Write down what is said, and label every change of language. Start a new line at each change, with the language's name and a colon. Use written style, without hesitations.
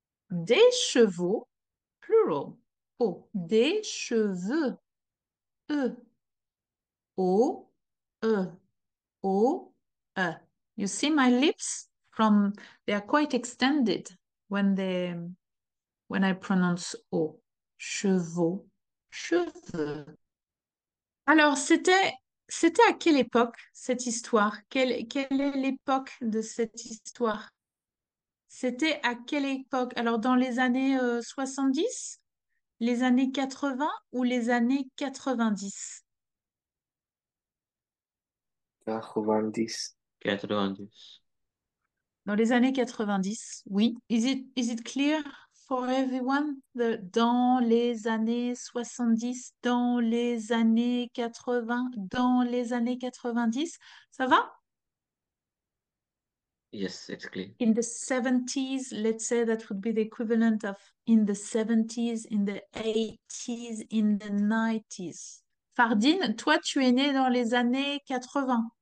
French: Des chevaux, plural. O. Des cheveux. E. O. E. O. E.
English: You see my lips? They are quite extended when I pronounce O.
French: Chevaux. Cheveux. Alors, c'était à quelle époque cette histoire? Quelle est l'époque de cette histoire? C'était à quelle époque? Alors, dans les années 70, les années 80 ou les années 90? 90. 90. Dans les années 90, oui.
English: Is it clear for everyone?
French: Dans les années 70, dans les années 80, dans les années 90. Ça va?
English: Yes, it's clear. In the 70s, let's say that would be the equivalent of in the 70s, in the 80s, in the 90s.
French: Fardine, toi, tu es né dans les années 80.